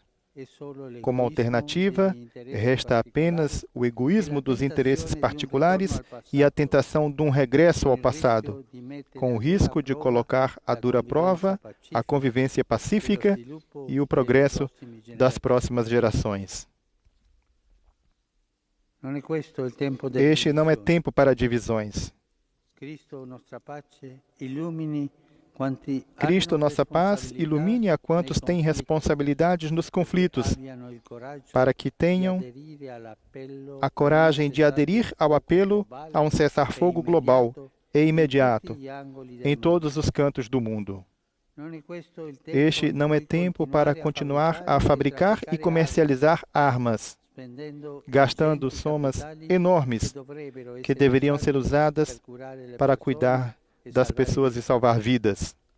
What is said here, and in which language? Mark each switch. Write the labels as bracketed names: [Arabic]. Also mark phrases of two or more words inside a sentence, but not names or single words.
[Portuguese] Como alternativa, resta apenas o egoísmo dos interesses particulares e a tentação de um regresso ao passado, com o risco de colocar à dura prova a convivência pacífica e o progresso das próximas gerações. [Italian] Non è questo il tempo delle [Portuguese] Este não é [Italian] divisioni. [Portuguese] tempo para divisões. [Italian] Cristo, nostra pace, illumini quanti [Portuguese] Cristo, [Italian] hanno [Portuguese] nossa paz, [Italian] responsabilità [Portuguese] ilumine a quantos [Italian] nei [Portuguese] têm [Italian] conflitti, [Portuguese] responsabilidades nos conflitos, [Italian] abbiano il coraggio [Portuguese] para que [Italian] di [Portuguese] tenham [Italian] aderire all'appello [Portuguese] a coragem de aderir ao apelo a um cessar-fogo global e imediato em todos os cantos do mundo. Este não é tempo para continuar a fabricar e comercializar armas, gastando somas enormes que deveriam ser usadas para cuidar das pessoas e salvar vidas.